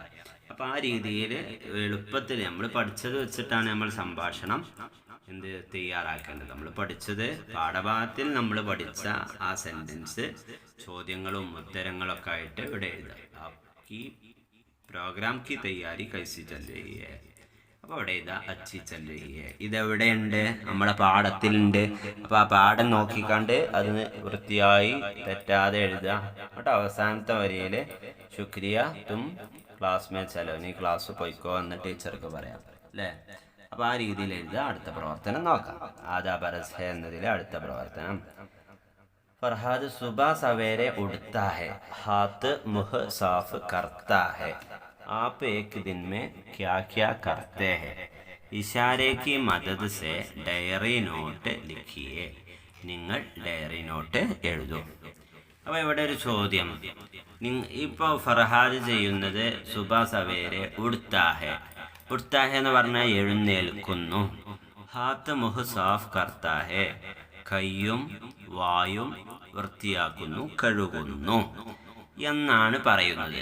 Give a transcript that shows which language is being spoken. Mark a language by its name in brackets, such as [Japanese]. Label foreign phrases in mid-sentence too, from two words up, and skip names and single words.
[Malayalam] അപ്പം ആ രീതിയിൽ എളുപ്പത്തിൽ നമ്മൾ പഠിച്ചത് വെച്ചിട്ടാണ് നമ്മൾ സംഭാഷണം തയ്യാറാക്കേണ്ടത്. നമ്മൾ പഠിച്ചത് പാഠഭാഗത്തിൽ നമ്മൾ പഠിച്ച ആ സെൻറ്റൻസ് ചോദ്യങ്ങളും ഉത്തരങ്ങളൊക്കെ ആയിട്ട് ഇവിടെ എഴുതാം. ഈ പ്രോഗ്രാം [Hindi] की तैयारी कैसी चल रही है. [Malayalam] അപ്പോൾ അവിടെ ഇതാ [Hindi] अच्छी चल रही है. [Malayalam] ഇതെവിടെയുണ്ട്? നമ്മുടെ പാഠത്തിലുണ്ട്. അപ്പോൾ ആ പാഠം നോക്കിക്കണ്ട് അതിന് വൃത്തിയായി തെറ്റാതെ എഴുതുക. എന്നിട്ട് അവസാനത്തെ വരിയിൽ [Hindi] शुक्रिया तुम क्लास में चलो, [Malayalam] നീ ക്ലാസ് പോയിക്കോ എന്ന് ടീച്ചർക്ക് പറയാം അല്ലേ? അപ്പോൾ ആ രീതിയിൽ എഴുതുക. അടുത്ത പ്രവർത്തനം നോക്കാം. [Hindi] आदाब अर्ज़ है [Malayalam] എന്നതിലെ അടുത്ത പ്രവർത്തനം. [Hindi] फ़रहाद सुबह सवेरे उठता है, हाथ मुँह साफ़ करता है. आप एक दिन में क्या क्या करते हैं? इशारे की मदद से [English] diary note [Hindi] ലിഖിയേ. [Malayalam] നിങ്ങൾ [English] diary note [Malayalam] എഴുതൂ. അപ്പോൾ ഇവിടെ ഒരു ചോദ്യം. ഇപ്പോൾ ഫർഹാദ് ചെയ്യുന്നത് [Hindi] सुबह सवेरे उठता है. उठता है [Malayalam] എന്ന് പറഞ്ഞാൽ എഴുന്നേൽക്കുന്നു. [Hindi] हाथ मुँह साफ़ करता है, [Malayalam] കയ്യും വായും വൃത്തിയാക്കുന്നു, കഴുകുന്നു എന്നാണ് പറയുന്നത്.